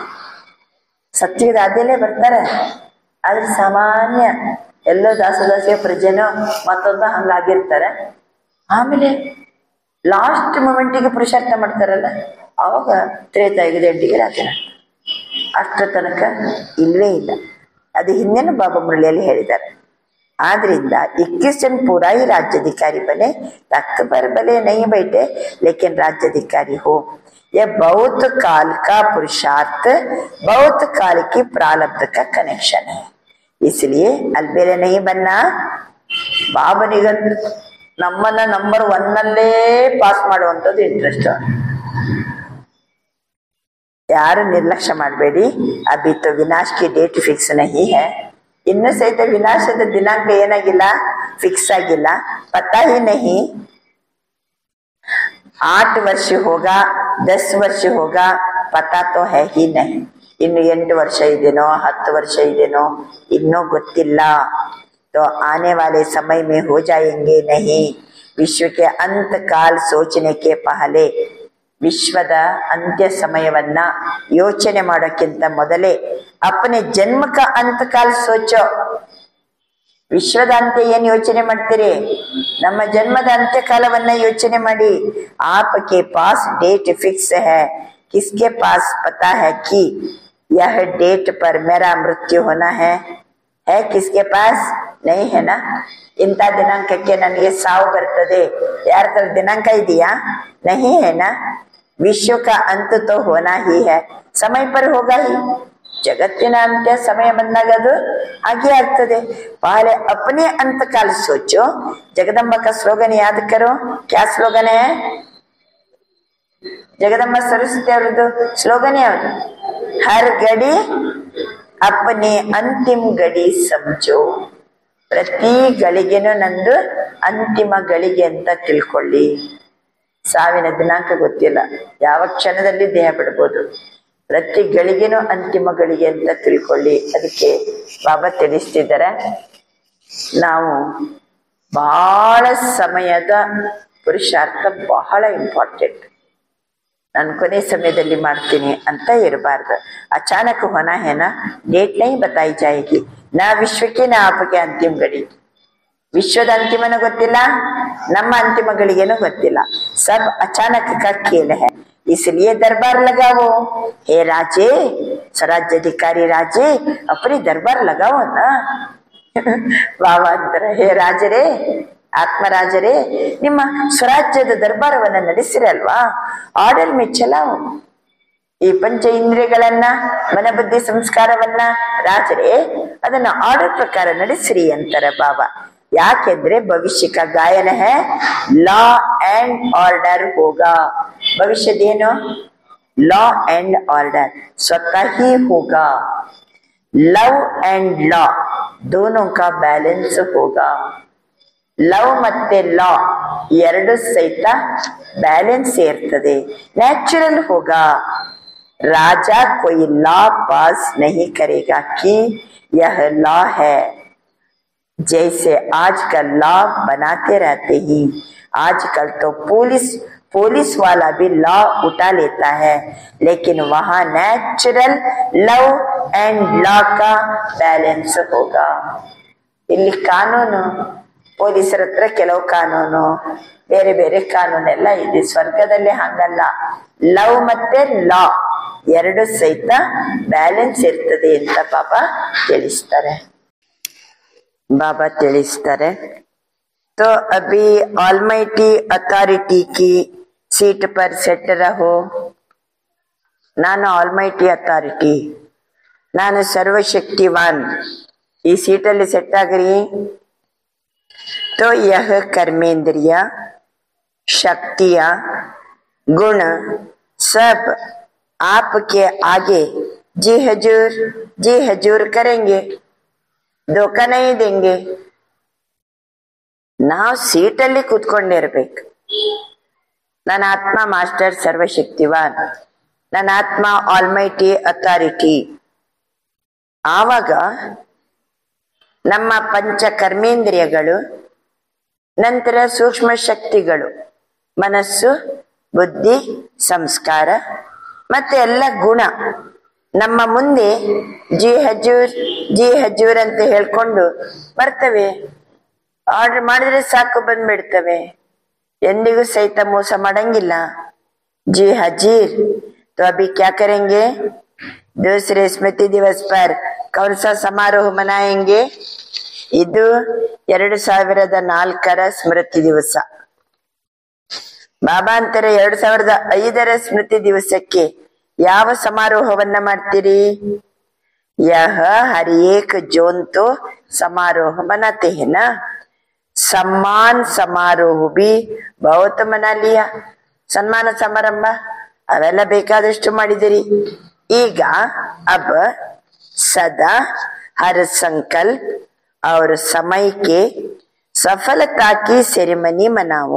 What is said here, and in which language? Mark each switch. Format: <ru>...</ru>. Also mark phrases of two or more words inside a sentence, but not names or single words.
<kn>ಸತ್ಯದ ಆದ್ಯಲೇ ಬರ್ತಾರೆ, ಆದ್ರೆ ಸಾಮಾನ್ಯ ಎಲ್ಲೋ ದಾಸದಾಸಿಯ ಪ್ರಜೆನೋ ಮತ್ತೊಂದು ಹಂಗಾಗಿರ್ತಾರೆ. ಆಮೇಲೆ ಲಾಸ್ಟ್ ಮೊಮೆಂಟಿಗೆ ಪುರುಷಾರ್ಥ ಮಾಡ್ತಾರಲ್ಲ, ಅವಾಗ ತ್ರೇತಾಯುಗದ ಎಂಡಿಗೆ ರಾಜ್ಯ. ಅಷ್ಟರ ತನಕ ಇಲ್ವೇ ಇಲ್ಲ. ಅದು ಹಿಂದಿನ ಬಾಬಾ ಮುರಳಿಯಲ್ಲಿ ಹೇಳಿದ್ದಾರೆ.</kn> <hi>ಆದ್ರಿಂದ 21 जन पूरा ही राज्याधिकारी बने, तख्त पर भले नहीं बैठे लेकिन राज्याधिकारी हो. यह बहुत काल का पुरुषार्थ, बहुत काल की प्रारब्ध का कनेक्शन है. इसलिए अलबेले नहीं बनना.</hi> <kn>ಬಾಬನಿಗಂತ ನಮ್ಮನ್ನ ನಂಬರ್ 1 ನಲ್ಲೇ ಪಾಸ್ ಮಾಡುವಂಥದ್ದು ಇಂಟ್ರೆಸ್ಟ್. ಯಾರು ನಿರ್ಲಕ್ಷ್ಯ ಮಾಡಬೇಡಿ.</kn> <hi>अभी तो विनाश की डेट फिक्स नहीं है.</hi> <kn>ಇನ್ನು ಸಹಿತ ವಿನಾಶದ ದಿನಾಂಕ ಏನಾಗಿಲ್ಲ, ಫಿಕ್ಸ್ ಆಗಿಲ್ಲ.</kn> <hi>पता ही नहीं 8 वर्ष होगा 10 वर्ष होगा, पता तो है ही नहीं.</hi> <kn>ಇನ್ನು 8 ವರ್ಷ ಇದೇನೋ 10 ವರ್ಷ ಇದೇನೋ ಇನ್ನೂ ಗೊತ್ತಿಲ್ಲ.</kn> <hi>तो आने वाले समय में हो जाएंगे नहीं. विश्व के अंत काल सोचने के पहले,</hi> <kn>ವಿಶ್ವದ ಅಂತ್ಯ ಸಮಯವನ್ನ ಯೋಚನೆ ಮಾಡೋಕ್ಕಿಂತ ಮೊದಲೇ</kn> <hi>अपने जन्म का अंतकाल सोचो.</hi> <kn>ವಿಶ್ವದ ಅಂತ್ಯ ಏನ್ ಯೋಚನೆ ಮಾಡ್ತೀರಿ? ನಮ್ಮ ಜನ್ಮದ ಅಂತ್ಯಕಾಲವನ್ನ ಯೋಚನೆ ಮಾಡಿ.</kn> <hi>आपके पास</hi> <en>date fix</en> <hi>है, किसके पास पता है कि यह डेट पर मेरा मृत्यु होना है किसके पास नहीं है ना.</hi> <kn>ಇಂಥ ದಿನಾಂಕಕ್ಕೆ ನನಗೆ ಸಾವು ಬರ್ತದೆ, ಯಾರ ತರ ದಿನಾಂಕ ಇದೆಯಾ?</kn> <hi>नहीं है ना. विश्व का अंत तो होना ही है, समय पर होगा ही.</hi> <kn>ಜಗತ್ತಿನ ಅಂತ್ಯ ಸಮಯ ಬಂದಾಗ ಅದು ಹಾಗೆ ಆಗ್ತದೆ.</kn> <hi>पहले अपने अंत काल सोचो. जगदम्बा का स्लोगन याद करो. क्या स्लोगन है? जगदम्बा सरस्वती</hi> <kn>ಅವರದ್ದು ಸ್ಲೋಗನ್ ಯಾವುದು?</kn> <hi>हर घड़ी अपने अंतिम गड़ी समझो.</hi> <kn>ಪ್ರತಿ ಗಳಿಗೆನೂ ನಂದು ಅಂತಿಮ ಗಳಿಗೆ ಅಂತ ತಿಳ್ಕೊಳ್ಳಿ. ಸಾವಿನ ದಿನಾಂಕ ಗೊತ್ತಿಲ್ಲ, ಯಾವ ಕ್ಷಣದಲ್ಲಿ ದೇಹ ಬಿಡ್ಬೋದು. ಪ್ರತಿ ಗಳಿಗೆನೂ ಅಂತಿಮ ಗಳಿಗೆ ಅಂತ ತಿಳ್ಕೊಳ್ಳಿ. ಅದಕ್ಕೆ ಬಾಬಾ ತಿಳಿಸ್ತಿದ್ದಾರೆ, ನಾವು ಬಹಳ ಸಮಯದ ಪುರುಷಾರ್ಥ ಬಹಳ ಇಂಪಾರ್ಟೆಂಟ್. ನಾನು ಕೊನೆ ಸಮಯದಲ್ಲಿ ಮಾಡ್ತೀನಿ ಅಂತ ಇರಬಾರ್ದು.</kn> <hi>अचानक होना है ना, डेट नहीं बताई जाएगी.</hi> <kn>ನಾ ವಿಶ್ವಕ್ಕೆ ನಾ ಆಪಕ್ಕೆ ಅಂತಿಮ ಗಡಿ. ವಿಶ್ವದ ಅಂತಿಮನೂ ಗೊತ್ತಿಲ್ಲ, ನಮ್ಮ ಅಂತಿಮ ಗಳಿಗೆನೂ ಗೊತ್ತಿಲ್ಲ.</kn> <hi>सब अचानक का खेल है. इसलिए दरबार लगाओ. हे राजे, स्वराज्याधिकारी राजे, अपनी दरबार लगाओ ना.</hi> <kn>ಬಾಬಾ ಅಂತಾರೆ, ಹೇ ರಾಜರೇ, ಆತ್ಮರಾಜರೇ, ನಿಮ್ಮ ಸ್ವರಾಜ್ಯದ ದರ್ಬಾರವನ್ನ ನಡೆಸಿರಲ್ವಾ?</kn> <hi>ऑर्डर में चलाओ.</hi> <kn>ಈ ಪಂಚ ಇಂದ್ರಿಯಗಳನ್ನ, ಮನಬುದ್ಧಿ ಸಂಸ್ಕಾರವನ್ನ ರಾಜರೇ ಅದನ್ನ ಆರ್ಡರ್ ಪ್ರಕಾರ ನಡೆಸಿರಿ ಅಂತಾರೆ ಬಾಬಾ.</kn> <hi>ಯಾಕೆಂದ್ರೆ ಭವಿಷ್ಯ का गायन है,</hi> <en>law and order</en> <hi>होगा.</hi> <kn>ಭವಿಷ್ಯದೇನು?</kn> <en>law and order</en> <hi>स्वतः ही होगा.</hi> <en>love and law</en> <hi>दोनों का बैलेंस होगा.</hi> <kn>ಲವ್ ಮತ್ತೆ ಲಾ ಎರಡು ಸಹಿತ ಬ್ಯಾಲೆನ್ಸ್ ಇರ್ತದೆ.</kn> <hi>नेचुरल होगा राजा कोई लॉ पास नहीं करेगा कि यह लॉ है, जैसे आजकल लॉ बनाते रहते ही। आजकल तो पुलिस वाला भी लॉ उठा लेता है, लेकिन वहां</hi> <en>natural love and law</en> <hi>का बैलेंस होगा.</hi> <kn>ಇಲ್ಲಿ ಕಾನೂನು ಪೊಲೀಸರ ಹತ್ರ ಕೆಲವು ಕಾನೂನು, ಬೇರೆ ಬೇರೆ ಕಾನೂನೆಲ್ಲ ಇದೆ. ಸ್ವರ್ಗದಲ್ಲಿ ಹಂಗಲ್ಲ, ಲವ್ ಮತ್ತೆ ಲಾ ಎರಡು ಸಹಿತ ಬ್ಯಾಲೆನ್ಸ್ ಇರ್ತದೆ ಅಂತ ಬಾಬಾ ತಿಳಿಸ್ತಾರೆ.</kn> <hi>तो अभी</hi> <en>almighty authority</en> <hi>की सीट पर सेट रहो.</hi> <kn>ನಾನು</kn> <en>almighty authority,</en> <kn>ನಾನು ಸರ್ವಶಕ್ತಿವಾನ್, ಈ ಸೀಟಲ್ಲಿ ಸೆಟ್ ಆಗ್ರಿ.</kn> <hi>तो यह कर्मेंद्रिय शक्तियां गुण सब आपके आगे जी हजूर करेंगे, धोखा नहीं देंगे.</hi> <kn>ನಾವು ಸೀಟಲ್ಲಿ ಕೂತ್ಕೊಂಡಿರ್ಬೇಕು. ನನ್ನ ಆತ್ಮ ಮಾಸ್ಟರ್ ಸರ್ವಶಕ್ತಿವಾನ್, ನನ್ನ ಆತ್ಮ</kn> <en>almighty authority.</en> <kn>ಆವಾಗ ನಮ್ಮ ಪಂಚ ಕರ್ಮೇಂದ್ರಿಯಗಳು, ನಂತರ ಸೂಕ್ಷ್ಮ ಶಕ್ತಿಗಳು, ಮನಸ್ಸು, ಬುದ್ಧಿ, ಸಂಸ್ಕಾರ ಮತ್ತೆ ಎಲ್ಲ ಗುಣ ನಮ್ಮ ಮುಂದೆ</kn> <hi>जी हज़ूर</hi> <kn>ಅಂತ ಹೇಳ್ಕೊಂಡು ಬರ್ತವೆ. ಆರ್ಡರ್ ಮಾಡಿದ್ರೆ ಸಾಕು ಬಂದ್ಬಿಡ್ತವೆ. ಎಂದಿಗೂ ಸಹಿತ ಮೋಸ ಮಾಡಂಗಿಲ್ಲ.</kn> <hi>जी हाजिर. तो अभी क्या करेंगे? दूसरे स्मृति दिवस पर कौन सा समारोह मनाएंगे?</hi> <kn>ಇದು 2004ರ ಸ್ಮೃತಿ ದಿವಸ. ಬಾಬಾ ಅಂತಾರೆ 2005ರ ಸ್ಮೃತಿ ದಿವಸಕ್ಕೆ ಯಾವ ಸಮಾರೋಹವನ್ನ ಮಾಡ್ತೀರಿ?</kn> <hi>यह हर एक जोन तो समारोह मनाते हैं ना. सम्मान समारोह भी बहुत मना लिया.</hi> <kn>ಸನ್ಮಾನ ಸಮಾರಂಭ ಅವೆಲ್ಲ ಬೇಕಾದಷ್ಟು ಮಾಡಿದಿರಿ.</kn> <hi>ಈಗ अब सदा हर संकल्प और समय के सफलता की सेरेमनी मनाओ.</hi>